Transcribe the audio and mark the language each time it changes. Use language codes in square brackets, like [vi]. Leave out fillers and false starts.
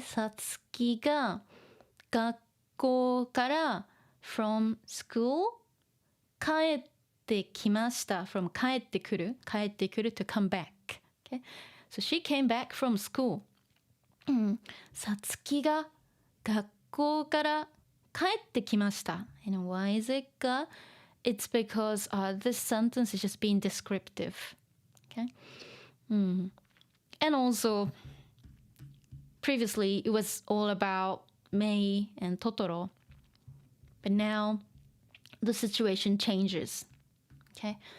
[ja] さつきが学校から [en] from school [ja] 帰ってきました。 [en] from 帰ってくる to come back. Okay? So she came back from school. [ja] さつきが学校から帰ってきました。 [en] And why is it [ja] が [en] it's because this sentence is just being descriptive. Okay? And also, previously it was all about Mei and Totoro. But now the situation changes. Okay?